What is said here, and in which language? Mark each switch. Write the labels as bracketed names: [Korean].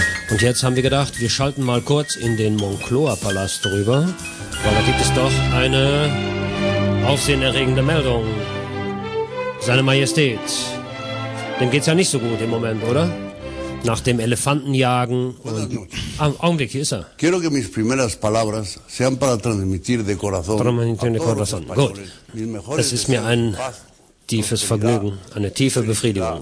[German] Und jetzt haben wir gedacht, wir schalten mal kurz in den Moncloa-Palast rüber, weil da gibt es doch eine aufsehenerregende Meldung. Seine Majestät, dem geht's ja nicht so gut im Moment, oder? Nach dem Elefantenjagen und... Augenblick, hier ist er. [Spanish] Quiero que mis primeras palabras sean para transmitir de corazón. [German] Gut, es ist mir ein tiefes Vergnügen, eine tiefe Befriedigung.